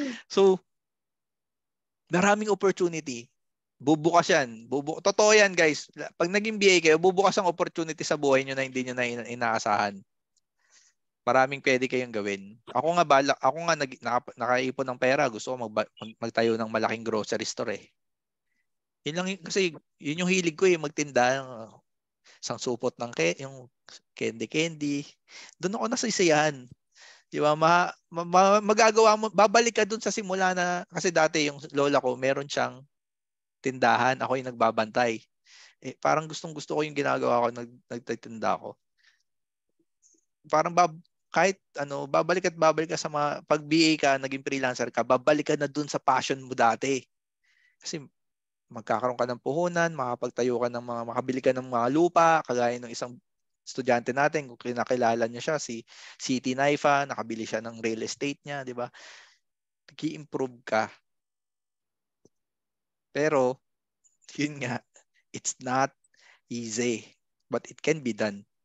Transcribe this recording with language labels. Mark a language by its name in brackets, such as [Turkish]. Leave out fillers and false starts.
[Filipino] So, maraming opportunity. Bubukas yan. Totoo yan guys. Pag naging BA kayo, bubukas ang opportunity sa buhay nyo na hindi nyo na inaasahan. Maraming pwede kayong gawin. Ako nga nakaipon ng pera. Gusto ko magtayo ng malaking grocery store eh. Yun lang kasi yun yung hilig ko eh, magtinda ng isang supot ng yung candy. Doon ako nasisiyahan. Di ba? Magagawa mo, babalik ka doon sa simula na, kasi dati yung lola ko, meron siyang tindahan. Ako yung nagbabantay. Eh, parang gustong-gusto ko yung ginagawa ko, nagtitinda ako. Parang kahit babalik ka sa mga, pag BA ka, naging freelancer ka, babalik ka na dun sa passion mo dati. Kasi magkakaroon ka ng puhunan, makapagtayo ka ng makabili ka ng mga lupa, kagaya ng isang estudyante natin, kung kinakilala niya siya, si City Naifa, nakabili siya ng real estate niya, di ba? Nag-i-improve ka. Pero, yun nga, [English] it's not easy, but it can be done.